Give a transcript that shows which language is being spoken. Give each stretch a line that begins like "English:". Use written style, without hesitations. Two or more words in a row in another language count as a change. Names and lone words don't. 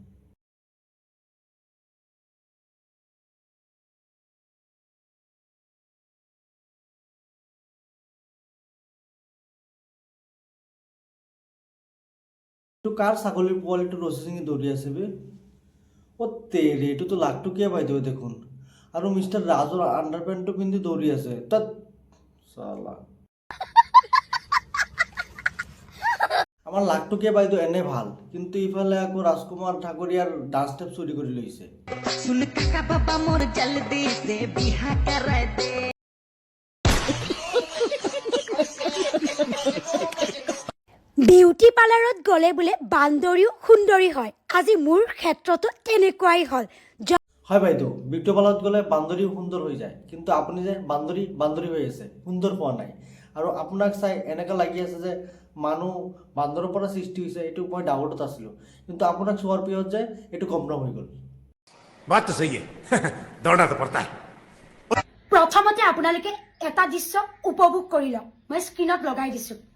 Assamese: তো কাৰ ছাগলীৰ পোৱালিটো ৰছী চিঙি দৌৰি আছে বে অ' তেৰে এইটোতো লাখটকীয়া বাইদেউ দেখোন আৰু মিষ্টাৰ ৰাজৰ আণ্ডাৰপেণ্টটো পিন্ধি দৌৰি আছে তাত চালা আমাৰ লাখটকীয়া বাইদেউ এনে ভাল কিন্তু ইফালে আকৌ ৰাজকুমাৰ ঠাকুৰীয়াৰ ডান্স ষ্টেপ চুৰি কৰি লৈছে
Hindi: सुन काका बाबा मोर जल्दी से बिहा कराय दे
Assamese: বিউটি পাৰ্লাৰত গ'লে বোলে বান্দৰীও সুন্দৰী হয় আজি মোৰ ক্ষেত্ৰতো তেনেকুৱাই হ'ল হয় বাইদেউ বিউটি পাৰ্লাৰত গ'লে বান্দৰী সুন্দৰ হৈ যায় কিন্তু আপুনি যে বান্দৰী হৈ আছে সুন্দৰ হোৱা নাই আৰু আপোনাক চাই এনেকা লাগি আছে যে মানুহ বান্দৰৰ পৰা সৃষ্টি হৈছে এইটো মই ডাউটত আছিলোঁ কিন্তু আপোনাক চোৱাৰ পিছত যে এইটো কনফাৰ্ম হৈ গ'ল
Hindi: बात तो सही है दौड़ना तो पड़ता है
Assamese: প্ৰথমতে আপোনালোকে এটা দৃশ্য উপভোগ কৰি লওক মই স্ক্ৰীনত লগাই দিছোঁ